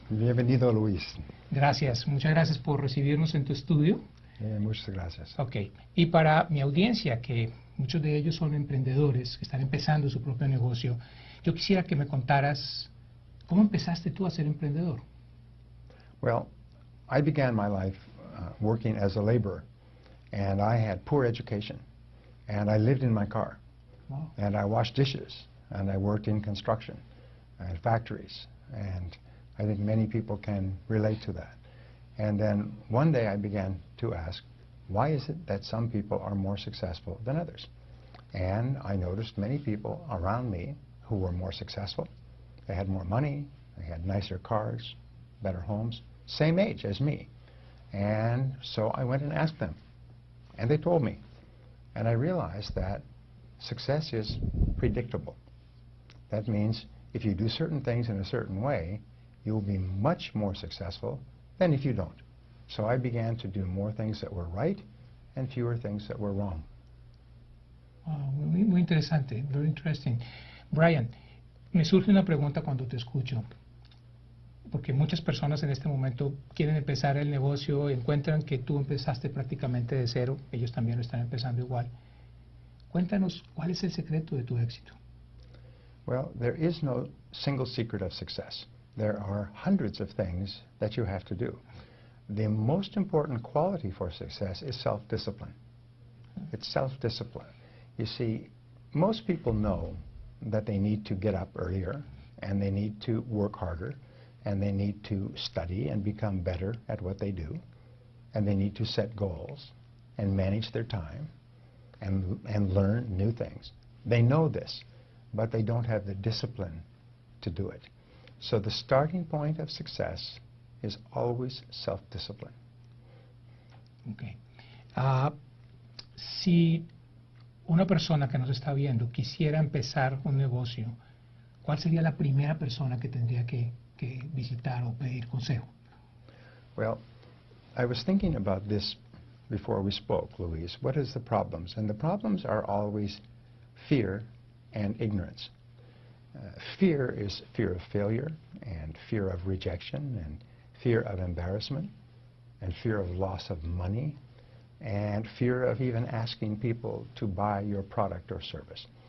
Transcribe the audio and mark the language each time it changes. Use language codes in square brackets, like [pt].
[es] Bienvenido, Luis. Gracias, muchas gracias por recibirnos en tu estudio. Muchas gracias. Ok, y para mi audiencia, que muchos de ellos son emprendedores, que están empezando su propio negocio, yo quisiera que me contaras, ¿cómo empezaste tú a ser emprendedor? [en] Well, I began my life working as a laborer, and I had poor education, and I lived in my car, Wow. and I washed dishes, and I worked in construction and factories, and I think many people can relate to that. And then one day I began to ask, why is it that some people are more successful than others? And I noticed many people around me who were more successful. They had more money, they had nicer cars, better homes, same age as me. And so I went and asked them, and they told me. And I realized that success is predictable. That means if you do certain things in a certain way, you'll be much more successful than if you don't. So I began to do more things that were right and fewer things that were wrong. [es] Muy interesante, [en] very interesting. [es] Brian, me surge una pregunta cuando te escucho, porque muchas personas en este momento quieren empezar el negocio, encuentran que tú empezaste prácticamente de cero, ellos también lo están empezando igual. Cuéntanos, ¿cuál es el secreto de tu éxito? [en] Well, there is no single secret of success. There are hundreds of things that you have to do. The most important quality for success is self-discipline. It's self-discipline. You see, most people know that they need to get up earlier, and they need to work harder, and they need to study and become better at what they do, and they need to set goals and manage their time and learn new things. They know this, but they don't have the discipline to do it. So the starting point of success is always self-discipline. Okay. [es] Si una persona que nos está viendo quisiera empezar un negocio, ¿cuál sería la primera persona que tendría que visitar o pedir consejo? [en] Well, I was thinking about this before we spoke, Luis. What is the problems? And the problems are always fear and ignorance. Fear is fear of failure, and fear of rejection, and fear of embarrassment, and fear of loss of money, and fear of even asking people to buy your product or service.